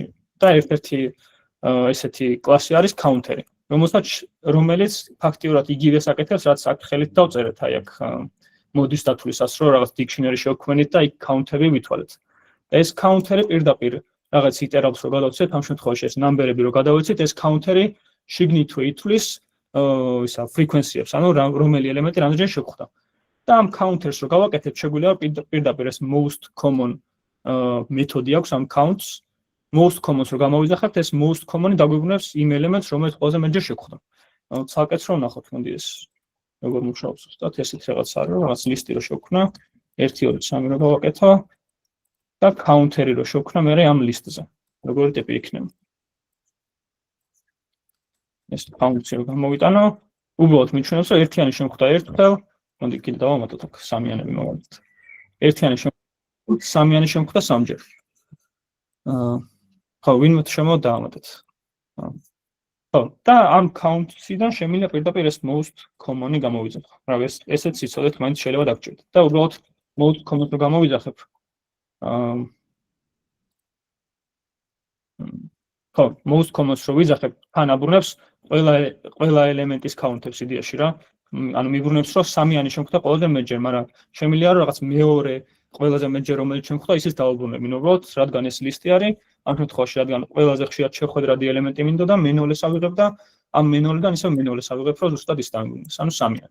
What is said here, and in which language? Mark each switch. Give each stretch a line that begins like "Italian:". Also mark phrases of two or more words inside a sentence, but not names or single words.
Georgian: და ერთ-ერთი ესეთი კლასი არის counter-ი, რომელიც ფაქტიურად იგივეს აკეთებს, რაც აქ ხელით დავწერეთ, აი აქ მოდის დათვლისას, რომ რაღაც dictionary შევქმნით და იქ counter-ი ვითვალეთ. ეს counter-ი პირდაპირ რაღაც იტერაბლს რო გადავცეთ, ამ შემთხვევაში ეს number-ები რო გადავეცით, ეს counter-ი შიგნითვე ითვლის frequency-ებს, ანუ რომელი ელემენტი რამდენჯერ შევხვდა. და ამ counters რო გავაკეთებთ, შეგვიძლია პირდაპირ ეს
English: most common
Georgian: მეთოდი აქვს ამ
English: counts most commons
Georgian: რო გამოვიძახებთ, ეს
English: most common-
Georgian: ი დაგვიბრუნებს იმ ელემენტს, რომელიც ყველაზე მეტჯერ შევხვდა. ცალკეც რომ ნახოთ, მოდი ეს როგორ მუშაობს ზუსტად, ესეთ რაღაც არის, რაღაც ლისტი რო შევქმნა, 1 2 3 რო გავაკეთო და counter-ი რო შევქმნა მე ამ ლისტზე. როგორი ტიპი იქნება? ეს ფუნქცია რო გამოვიტანო, უბრალოდ მიჩვენებს, რომ ერთიანი შემხვდა ერთხელ, მოდი კიდე დავამატოთ აქ სამიანები მოვარდეთ. ერთიანი სამიანი შემხვდა სამჯერ. ხო, ვინმე შემოვა დავამატეთ. ხო, და ამ counts-იდან შემიძლია პირდაპირ ეს
English: most common-
Georgian: ი გამოვიძახო. რა ესეც იცოდეთ, მაინც შეიძლება დაგჭირდეთ. და უბრალოდ
English: most common-
Georgian: ს რო გამოვიძახებ, ხო,
English: most commons
Georgian: რო ვიძახებ, თან აბრუნებს ყველა ელემენტის count-ებს იდეაში რა. ანუ მიბრუნებს რომ 3-იანი შემხვდა ყველაზე მეტჯერ, მაგრამ შემიძლია რომ რაღაც მეორე ყველაზე მეტჯერ რომელიც შემხვდა, ისიც დავუბრუნებინ უბრალოდ, რადგან ეს ლისტი არის, ამ შემთხვევაში რადგან ყველაზე ხშირად შეხვედრადი ელემენტი მინდოდა, მენოლეს ავიღებ და ამ მენოლიდან ისევ მენოლეს ავიღებ, რომ ზუსტად ის დამიგვინოს, ანუ 3-იანი.